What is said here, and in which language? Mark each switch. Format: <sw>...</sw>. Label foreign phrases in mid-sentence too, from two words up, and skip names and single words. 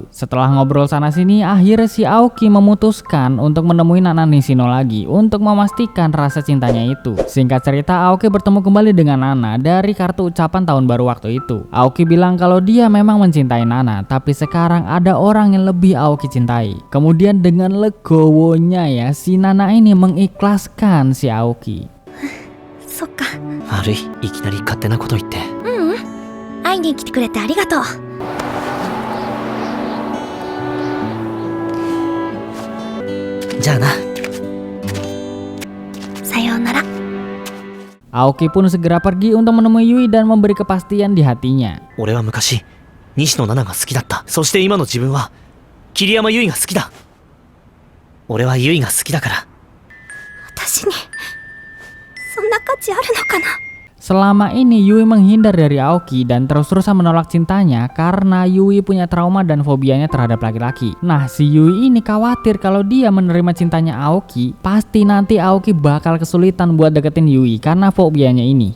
<id>Setelah ngobrol sana sini, akhirnya si Aoki memutuskan untuk menemui Nana Nishino lagi untuk memastikan rasa cintanya itu. Singkat cerita, Aoki bertemu kembali dengan Nana dari kartu ucapan tahun baru waktu itu. Aoki bilang kalau dia memang mencintai Nana, tapi sekarang ada orang yang lebih Aoki cintai. Kemudian dengan legowonya ya, si Nana ini mengikhlaskan si Aoki.</id> <ja>Sokka. 悪い、いきなり勝手なこと言って。会いに来てくれてありがとう。じゃあな。さようなら。</ja> <id>Aoki pun segera pergi untuk menemui Yui dan memberi kepastian di hatinya.</id> <ja>俺は昔、西野七が好きだった。そして今の自分は、桐山優衣が好きだ。俺は優衣が好きだから。私にそんな価値あるのかな。</ja> <id>Selama ini Yui menghindar dari Aoki dan terus-terusan menolak cintanya karena Yui punya trauma dan fobianya terhadap laki-laki. Nah, si Yui ini khawatir kalau dia menerima cintanya Aoki, pasti nanti Aoki bakal kesulitan buat deketin Yui karena fobianya ini.</id>